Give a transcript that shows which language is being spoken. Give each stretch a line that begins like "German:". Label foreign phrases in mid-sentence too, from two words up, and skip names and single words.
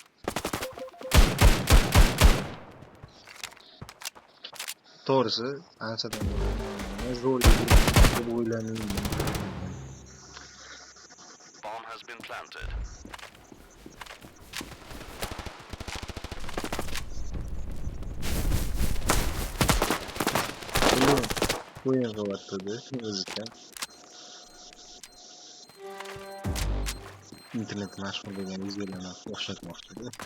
Uzbek: To'g'risi, anchadan beri zo'r deb o'ylamayman.
English: Bomb has been planted.
Uzbek: O'yin qilyapti o'zicha. Internet mashhur bo'lgan videolarni o'xshatmoqchida.